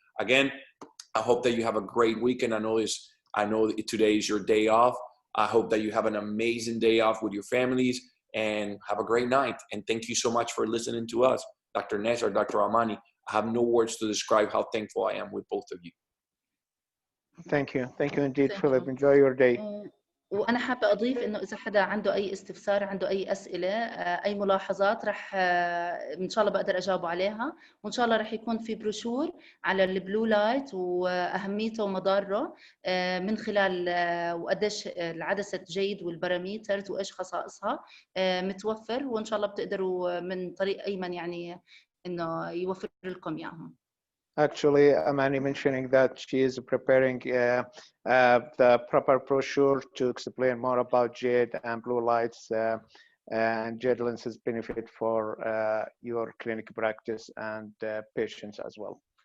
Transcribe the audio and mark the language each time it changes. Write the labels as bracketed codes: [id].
[en] Again, I hope that you have a great weekend. I know today is your day off. I hope that you have an amazing day off with your families and have a great night. And thank you so much for listening to us. Dr. Ness or Dr. Amani, I have no words to describe how thankful I am with both of you. Thank you. Thank you indeed, Philip. Enjoy your day. [ar] وأنا حابة أضيف إنه إذا حدا عنده أي استفسار، عنده أي أسئلة، أي ملاحظات، رح إن شاء الله بقدر أجاوب عليها، وإن شاء الله رح يكون في بروشور على البلو لايت وأهميته ومضاره من خلال وقديش العدسة جيد والباراميترز وإيش خصائصها متوفر، وإن شاء الله بتقدروا من طريق أيمن يعني إنه يوفر لكم إياهم. [en] Actually, Amani mentioning that she is preparing the proper brochure to explain more about jade and blue lights and jade lenses benefit for your clinic practice and patients as well.